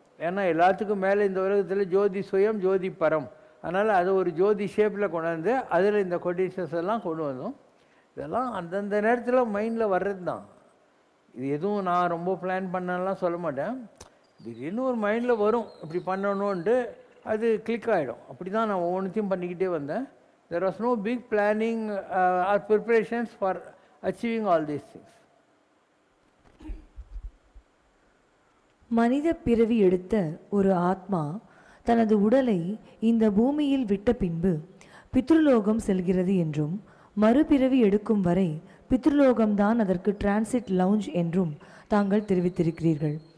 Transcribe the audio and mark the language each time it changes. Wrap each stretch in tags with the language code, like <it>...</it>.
<ta>ஏன்னா எல்லாத்துக்கும் மேலே இந்த உலகத்தில் ஜோதி சுயம் ஜோதி பரம், அதனால் அதை ஒரு ஜோதி ஷேப்பில் கொண்டாந்து அதில் இந்த கொட்டேஷன்ஸ் எல்லாம் கொண்டு வந்தோம். இதெல்லாம் அந்தந்த நேரத்தில் மைண்டில் வர்றது தான். இது எதுவும் நான் ரொம்ப பிளான் பண்ணலாம் சொல்ல மாட்டேன், திடீர்னு ஒரு மைண்டில் வரும் இப்படி பண்ணணுன்ட்டு, அது கிளிக் ஆகிடும். அப்படி தான் நான் ஒவ்வொன்றுத்தையும் பண்ணிக்கிட்டே வந்தேன்.</ta> <en>There was no big planning or preparations for achieving all these things.</en> <ta>மனித பிறவி எடுத்த ஒரு ஆத்மா தனது உடலை இந்த பூமியில் விட்ட பின்பு பித்ருலோகம் செல்கிறது என்றும், மறுபிறவி எடுக்கும் வரை பித்ருலோகம்தான் அதற்கு டிரான்சிட் லவுஞ்ச் என்றும் தாங்கள் தெரிவித்திருக்கிறீர்கள்.</ta>